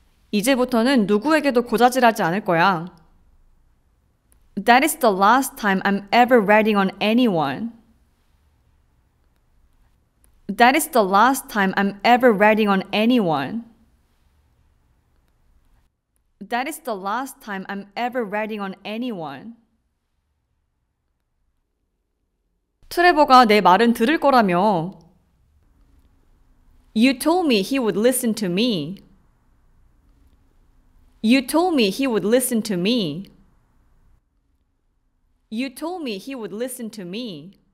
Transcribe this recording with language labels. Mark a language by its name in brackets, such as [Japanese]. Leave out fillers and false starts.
[Korean] 이제부터는 누구에게도 고자질하지 않을 거야. [English] That is the last time I'm ever ratting on anyone. That is the last time I'm ever ratting on anyone. That is the last time I'm ever ratting on anyone. [Korean] 트레버가 내 말은 들을 거라며. [English] You told me he would listen to me. You told me he would listen to me. You told me he would listen to me.